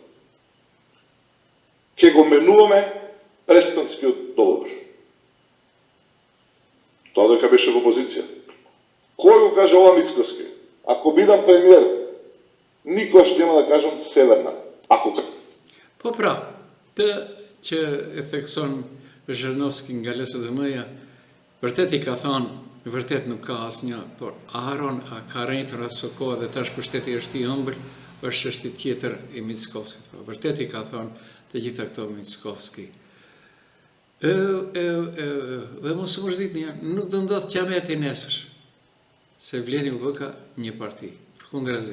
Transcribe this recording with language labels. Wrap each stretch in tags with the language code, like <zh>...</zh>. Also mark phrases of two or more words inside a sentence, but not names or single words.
<mk>Ќе го менуваме Преспанскиот договор. Тоа дека беше во опозиција. Кој го кажа ова Мицковски? Ако бидам премиер, никош нема да кажам Северна. Ако</mk> <sq>Po të që e thekson Zhirnovski nga LSDM-ja, vërtet i ka thonë, vërtet nuk ka asnjë, por Aron ka rritur atë kohë dhe tash pushteti është i ëmbël, është çështje tjetër e Mickovskit. Vërtet i ka thonë të gjitha këto Mickovski. Dhe mos u mërzitni, nuk do ndodh qameti nesër, se Vleni u bë një parti, përkundrazi.</sq>